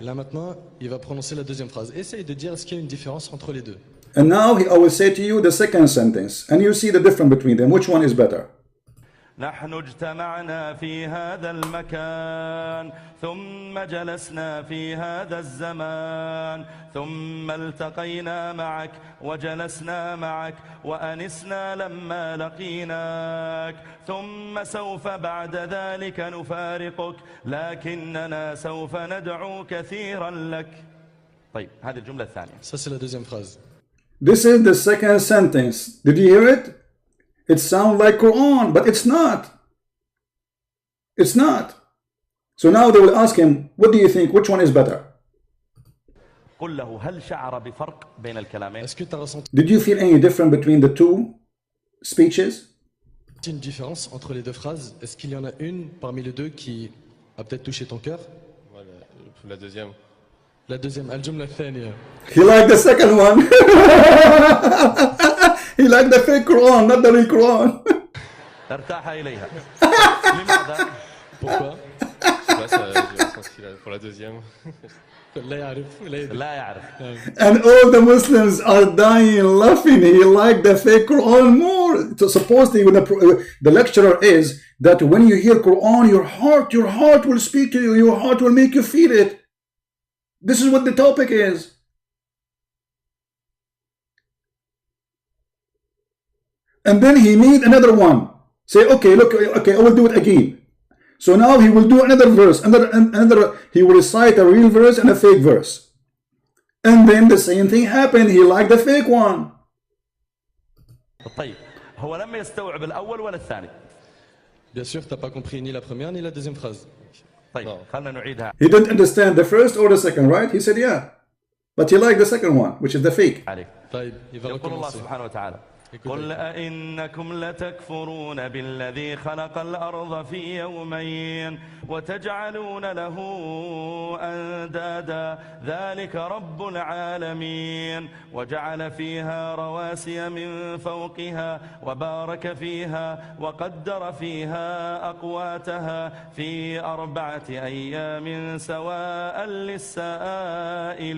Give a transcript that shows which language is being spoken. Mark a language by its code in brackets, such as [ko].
[fr] Là maintenant, il va prononcer la deuxième phrase. Essaye de dire est-ce qu'il y a une différence entre les deux. [en] And now I will say to you the second sentence, and you see the difference between them. Which one is better? [ar] نحن اجتمعنا في هذا المكان ثم جلسنا في هذا الزمان ثم التقينا معك وجلسنا معك وأنسنا لما لقيناك ثم سوف بعد ذلك نفارقك لكننا سوف ندعو كثيرا لك. طيب هذه الجملة الثانية. [fr] Ça c'est la deuxième phrase. [en] This is the second sentence. Did you hear it? It sounds like Quran, but it's not. It's not. So now they will ask him, what do you think? Which one is better? [ar] قل له هل شعر بفرق بين الكلامين؟ [fr] Est-ce que tu as ressenti [en] Did you feel any difference between the two speeches? [fr] une différence entre les deux phrases? Est-ce qu'il y en a une parmi les deux qui a peut-être touché ton cœur? Voilà, la deuxième. La deuxième, [ar] al-jumla al-thaniya. [en] He liked the second one. He liked the fake Quran, not the real Quran. [ar] ارتاح إليها. لماذا؟ [fr] Pourquoi? Je sais pas, j'ai ressenti pour la deuxième. [ar] لا يعرف لا يدري. لا يعرف. [en] And all the Muslims are dying laughing. He liked the fake Quran more. So supposedly when the lecturer is that when you hear Quran, your heart will speak to you. Your heart will make you feel it. This is what the topic is. And then he made another one. Say, okay, look, okay, I will do it again. So now he will do another verse, another. He will recite a real verse and a fake verse. And then the same thing happened. He liked the fake one. [ar] طيب هو لم يستوعب الأول ولا الثاني. [fr] Bien sûr, tu n'as pas compris ni la première ni la deuxième phrase. [ar] طيب خلنا نعيدها. [en] He didn't understand the first or the second, right? He said, yeah. But he liked the second one, which is the fake. [ar] عليك. [fr] طيب, il va [ar] يقول الله [fr] recommencer. [ar] سبحانه وتعالى قل أئنكم لتكفرون بالذي خلق الأرض في يومين وتجعلون له أندادا ذلك رب العالمين وجعل فيها رواسي من فوقها وبارك فيها وقدر فيها أقواتها في 4 أيام سواء للسائلين.